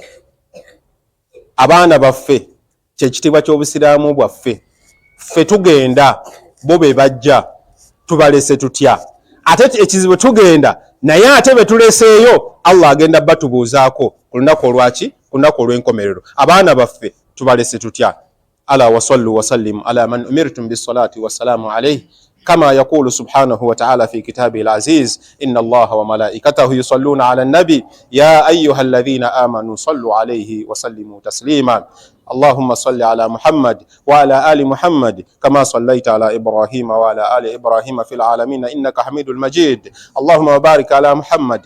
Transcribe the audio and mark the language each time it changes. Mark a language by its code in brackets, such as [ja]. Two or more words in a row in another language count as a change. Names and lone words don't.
[lg] Abaana baffe kyekitiibwa ky'obusiraamu bwaffe. Ffe tugenda bo be bajja tubalese tutya. Ate ekizibu tugenda naye ate betuleseeyo Allah agenda batubuuzaako ku lunaku olwaki? Ku lunaku olw'enkomerero. Abaana baffe tubalese tutya. [ar] ألا وصلوا وسلم على من أمرتم بالصلاة والسلام عليه كما يقول سبحانه وتعالى في كتابه العزيز إن الله وملائكته يصلون على النبي يا أيها الذين آمنوا صلوا عليه وسلموا تسليما اللهم صل على محمد وعلى آل محمد كما صليت على إبراهيم وعلى آل إبراهيم في العالمين إنك حميد المجيد اللهم بارك على محمد